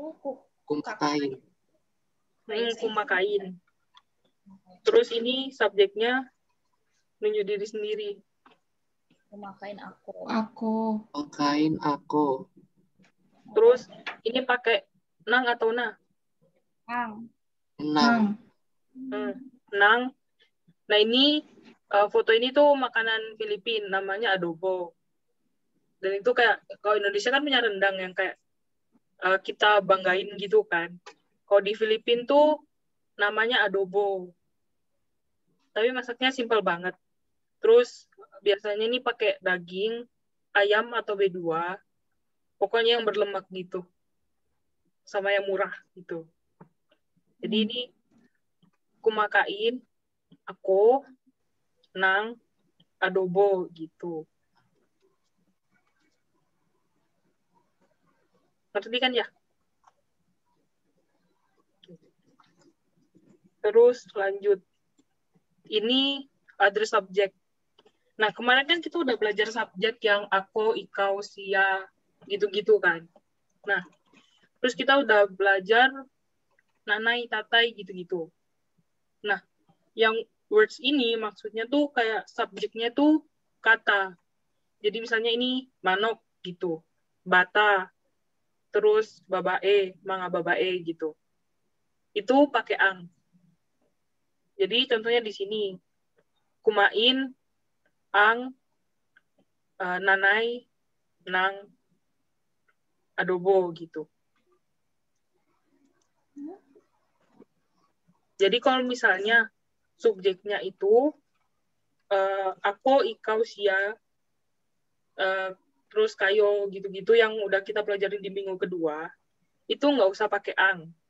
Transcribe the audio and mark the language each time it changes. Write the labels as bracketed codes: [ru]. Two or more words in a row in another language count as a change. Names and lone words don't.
[tl] Kumakain. Kumakain. [id] Terus ini subjeknya nunjuk diri sendiri. [tl] Kumakain aku. Makain aku. [id] Terus ini pakai nang atau na? [tl] Nang. Nang. [id] Nah ini foto ini tuh makanan Filipina, namanya adobo. Dan itu kayak, kalau Indonesia kan punya rendang yang kayak kita banggain gitu kan. Kalau di Filipina tuh namanya adobo. Tapi masaknya simpel banget. Terus biasanya ini pakai daging, ayam atau B2. Pokoknya yang berlemak gitu. Sama yang murah gitu. Jadi ini [tl] kumakain, aku, nang, adobo [id] gitu. Ngerti kan ya? Terus lanjut. Ini [en] other subject. [id] Nah, kemarin kan kita udah belajar subjek yang [tl] aku, ikau, sia, [id] gitu-gitu kan. Nah, terus kita udah belajar [tl] nanai, tatai, [id] gitu-gitu. Nah, yang words ini maksudnya tuh kayak subjeknya tuh kata. Jadi misalnya ini manok gitu, bata, terus babae, [tl] manga babae [id] gitu. Itu pakai ang. Jadi contohnya di sini, [tl] kumain, ang, nanai, nang, adobo gitu. [id] Jadi kalau misalnya subjeknya itu [tl] aku, ikau, sia, [id] terus kayo gitu-gitu yang udah kita pelajarin di minggu kedua, itu nggak usah pakai ang.